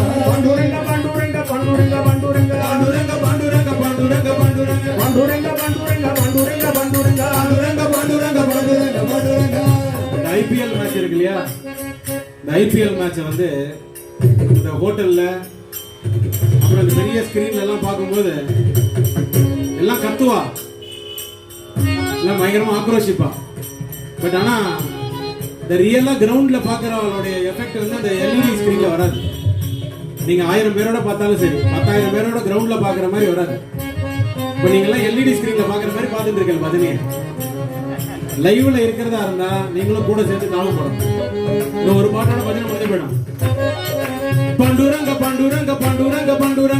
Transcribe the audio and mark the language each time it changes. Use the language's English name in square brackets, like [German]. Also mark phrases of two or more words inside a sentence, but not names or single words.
[Marathi] पांडुरंग पांडुरंग पांडुरंग पांडुरंग पांडुरंग पांडुरंग पांडुरंग पांडुरंग पांडुरंग पांडुरंग पांडुरंग पांडुरंग पांडुरंग पांडुरंग पांडुरंग [Tamil] இந்த [English] IPL match [Tamil] இருக்கு இல்லையா இந்த [English] IPL match [Tamil] வந்து இந்த ஹோட்டல்ல அப்புறம் இந்த பெரிய ஸ்கிரீன்ல எல்லாம் பார்க்கும்போது எல்லாம் கத்துவா எல்லாம் பயங்கரமா ஆக்ரோஷிப்பா பட் ஆனா இந்த ரியலா கிரவுண்ட்ல பாக்குறவங்களுடைய எஃபெக்ட் வந்து அந்த [English] LED screenல [Tamil] வராது நீங்க 1000 பேரோட பார்த்தாலும் சரி 10,000 பேரோட கிரவுண்ட்ல பாக்குற மாதிரி வராது இப்போ நீங்க எல்லாம் [English] LED screenல [Tamil] பாக்குற மாதிரி பார்த்துட்டு இருக்கீங்க பதினே லைவ்ல இருக்கிறதா இருந்தா நீங்களும் கூட சேர்ந்து தாளம் போடணும் இந்த ஒரு பாட்டோட பதினே முடிஞ்சு போயிடும் [Marathi] पांडुरंग पांडुरंग पांडुरंग पांडुरंग